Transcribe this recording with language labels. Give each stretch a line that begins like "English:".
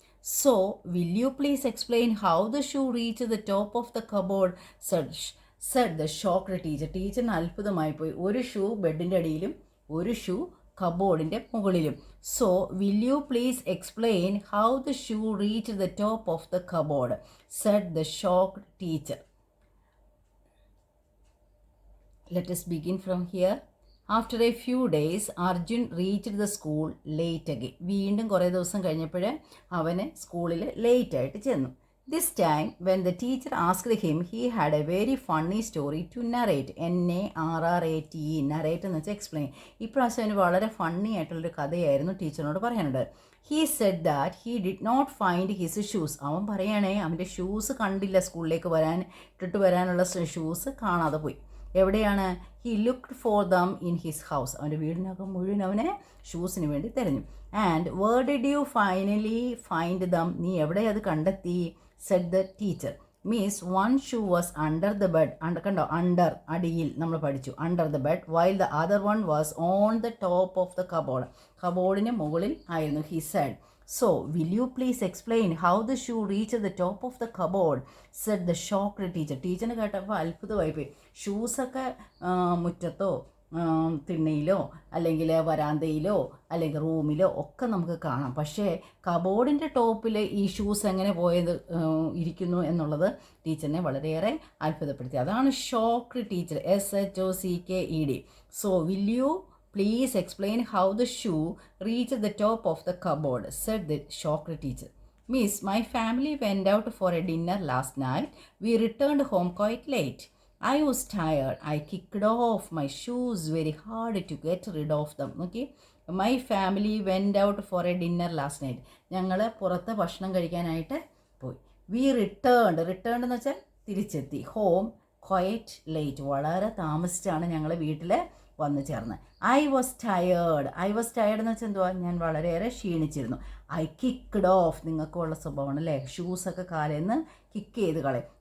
English: So, will you please explain how the shoe reached the top of the cupboard? said the shocked teacher.
Malayalam: ടീച്ചറിന് അത്ഭുതമായി പോയി. ഒരു shoe ബെഡിൻ്റെ അടിയിലും ഒരു shoe കബോർഡിൻ്റെ മുകളിലും.
English: So, will you please explain how the shoe reached the top of the cupboard? said the shocked teacher. Let us begin from here. After a few days Arjun reached the school late again.
Malayalam: വീണ്ടും കുറേ ദിവസം കഴിഞ്ഞപ്പോൾ അവന് സ്കൂളിൽ ലേറ്റായിട്ട് ചെന്നു.
English: This time when the teacher asked him he had a very funny story to narrate.
Malayalam: NARRATE, narrate എന്ന് വെച്ചാൽ എക്സ്പ്ലെയിൻ. ഇപ്രാവശ്യം അവന് വളരെ ഫണ്ണി ആയിട്ടുള്ളൊരു കഥയായിരുന്നു ടീച്ചറിനോട് പറയാനുണ്ട്.
English: He said that he did not find his shoes.
Malayalam: അവൻ പറയുകയാണേ അവൻ്റെ ഷൂസ് കണ്ടില്ല, സ്കൂളിലേക്ക് ഇട്ടിട്ട് വരാനുള്ള ഷൂസ് കാണാതെ പോയി. എവിടെയാണ്?
English: He looked for them in his house.
Malayalam: അവൻ്റെ വീടിനകം മുഴുവൻ അവനെ ഷൂസിന് വേണ്ടി തിരഞ്ഞു.
English: And where did you finally find them?
Malayalam: നീ എവിടെ അത് കണ്ടെത്തി?
English: Said the teacher. Means one shoe was under the bed.
Malayalam: കണ്ടോ, അണ്ടർ അടിയിൽ നമ്മൾ പഠിച്ചു,
English: Under the bed while the other one was on the top of the cupboard.
Malayalam: കബോർഡിന് മുകളിൽ ആയിരുന്നു.
English: He said. So, will you please explain how the shoe reached the top of the cupboard? said the shocked teacher.
Malayalam: ടീച്ചറിന് കേട്ടപ്പോൾ അത്ഭുതമായി പോയി. ഷൂസൊക്കെ മുറ്റത്തോ തിണ്ണയിലോ അല്ലെങ്കിൽ വരാന്തയിലോ അല്ലെങ്കിൽ റൂമിലോ ഒക്കെ നമുക്ക് കാണാം. പക്ഷേ കബോർഡിൻ്റെ ടോപ്പിൽ ഈ ഷൂസ് എങ്ങനെ ഇരിക്കുന്നു എന്നുള്ളത് ടീച്ചറിനെ വളരെയേറെ അത്ഭുതപ്പെടുത്തി. അതാണ് shocked teacher, SHOCKED.
English: So, will you please explain how the shoe reached the top of the cupboard? said the shocked teacher. Miss, my family went out for a dinner last night. We returned home quite late. I was tired. I kicked off my shoes very hard to get rid of them. Okay? My family went out for a dinner last night.
Malayalam: ഞങ്ങൾ പുറത്ത് ഭക്ഷണം കഴിക്കാനായിട്ട് പോയി.
English: We returned
Malayalam: എന്ന് വെച്ചാൽ തിരിച്ചെത്തി.
English: Home quite late.
Malayalam: വളരെ താമസിച്ചാണ് ഞങ്ങൾ വീട്ടിൽ വന്നു ചേർന്ന്.
English: I was tired
Malayalam: എന്ന് വെച്ചാൽ എന്തുവാ, ഞാൻ വളരെയേറെ ക്ഷീണിച്ചിരുന്നു.
English: I kicked off,
Malayalam: നിങ്ങൾക്കുള്ള സ്വഭാവമാണ് അല്ലേ, ഷൂസൊക്കെ കാലേന്ന് കിക്ക് ചെയ്ത് കളയും.